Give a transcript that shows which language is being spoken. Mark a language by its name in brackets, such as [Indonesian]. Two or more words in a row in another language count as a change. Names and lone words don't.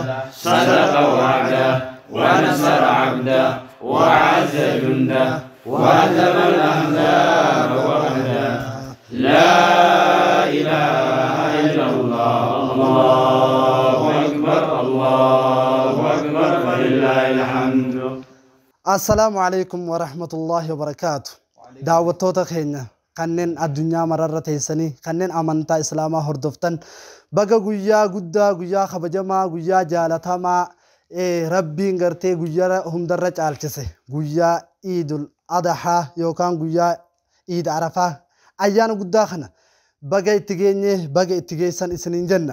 [Arabic] صدق وعده ونصر عبده وعز جنده وهزم الأحزاب وحده. لا إله إلا الله. الله أكبر الله أكبر ولله الحمد. السلام عليكم ورحمة الله وبركاته. [Oromo] دعوتوتا خينا kanneen addunyaa mararra teessanii kanneen amantaa islaamaa hordoftan baga guyyaa guddaa guyyaa kabajamaa guyyaa jaalatamaa rabbiin gartee guyyaa hundarra caalchise guyyaa Iidul Adhaa yookaan guyyaa Iid Arafaa ayyaana guddaa kana baga itti geenye baga itti geessan isiniin jenna.